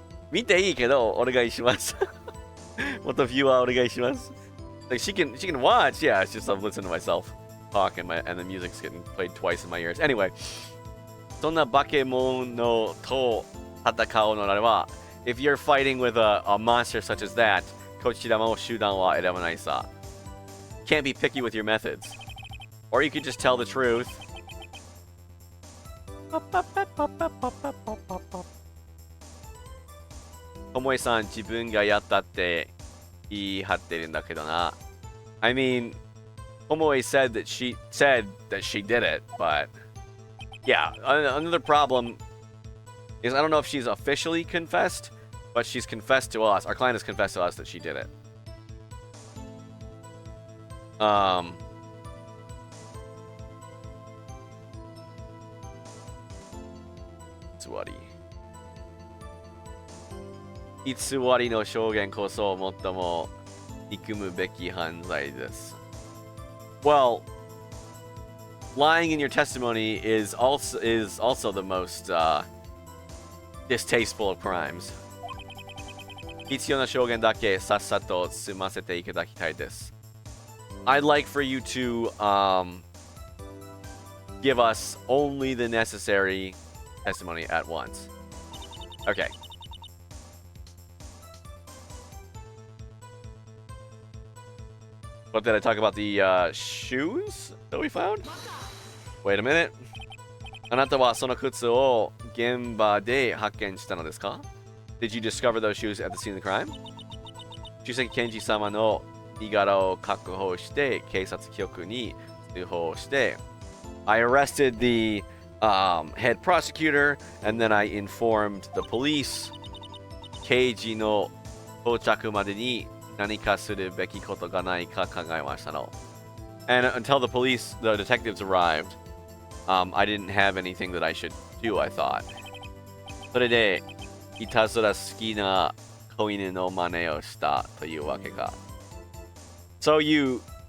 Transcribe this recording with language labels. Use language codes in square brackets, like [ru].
[ja] 見ていいけどお願いします。もっとビューはお願いします。 [en] Like she can watch, yeah. It's just I'm listening to myself talk and the music's getting played twice in my ears. Anyway, [ja] そんな化け物と戦うのならば [en] if you're fighting with a monster such as that, [ja] こちらも手段は選ばないさ。 [en] Can't be picky with your methods, or you could just tell the truth. [ja] ともえさん自分がやったって言い張ってるんだけどな。 [en] I mean, Tomoe said that she did it, but yeah, another problem is I don't know if she's officially confessed, but she's confessed to us. Our client has confessed to us that she did it. Tsuwari. [ja] 偽りの証言こそ最も憎むべき犯罪です。 [en] Well, lying in your testimony is also the most distasteful of crimes. [ja] 必要な証言だけさっさと済ませていただきたいです。 [en] I'd like for you to give us only the necessary testimony at once. Okay. What did I talk about? The shoes that we found? Wait a minute. [ja] あなたはその靴を現場で発見したのですか? [en] Did you discover those shoes at the scene of the crime? [ja] 主席検事様の身柄を確保して警察局に通報して [en] I arrested the head prosecutor and then I informed the police [ja] 刑事の到着までに何かするべきことがないか考えましたの [en] And until the detectives arrived, I didn't have anything that I should do, I thought. [ja] それでいたずら好きな子犬の真似をしたというわけか [en] So you